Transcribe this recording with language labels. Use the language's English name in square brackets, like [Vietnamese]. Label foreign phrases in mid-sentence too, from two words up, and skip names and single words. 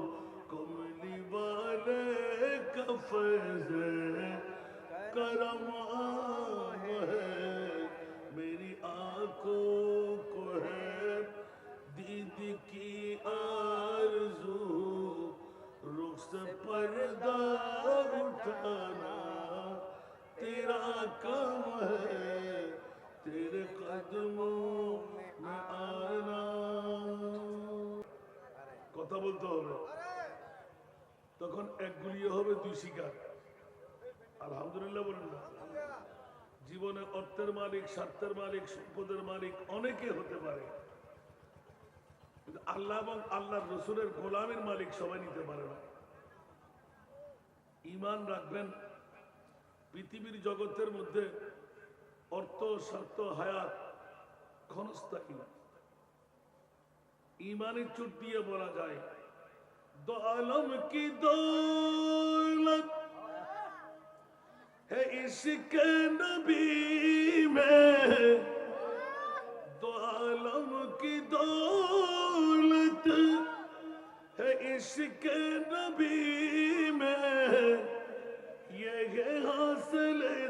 [Urdu] کملی والے کا فیض کرم عام ہے میری آنکھوں کو ہے دید کی آرزو رخ سے پردہ اٹھانا تیرا کام ہے تیرے قدموں میں آنا [Bangla] কথা বলতে হবে তখন এক গুলিয়ে হবে দুই শিকার আলহামদুলিল্লাহ বলেন না জীবনে অর্থের মালিক স্বার্থের মালিক সম্পদের মালিক অনেকে হতে পারে কিন্তু আল্লাহ এবং আল্লাহর রাসূলের গোলামের মালিক সবাই নিতে পারে না ঈমান রাখবেন পৃথিবীর জগতের মধ্যে অর্থ স্বার্থ হায়াত ক্ষণস্থায়ী ঈমানের চোট দিয়ে বলা যায় [Urdu] دو عالم کی دولت ہے عشق نبی میں دو عالم کی دولت ہے عشق نبی میں یہ ہے حاصل